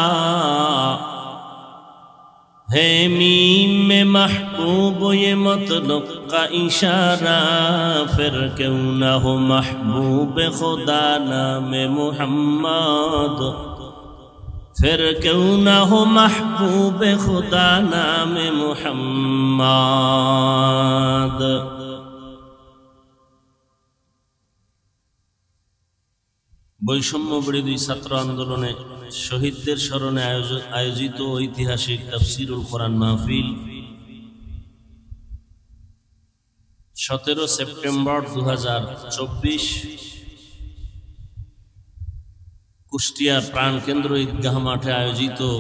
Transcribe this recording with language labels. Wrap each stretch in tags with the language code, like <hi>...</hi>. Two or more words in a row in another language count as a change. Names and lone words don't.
<ur>ہے میم میں محبوب یہ مطلق کا اشارہ پھر کیوں نہ ہو محبوب خدا نام محمد پھر کیوں نہ ہو محبوب خدا نام</ur> <bn>محمد বৈষম্য বিরোধী ছাত্র আন্দোলনে শহীদদের স্মরণে আয়োজিত ঐতিহাসিক তাফসীরুল কোরআন মাহফিল 17 সেপ্টেম্বর 2024 কুষ্টিয়া প্রাণকেন্দ্র ঈদগাহ মাঠে আয়োজিত</bn>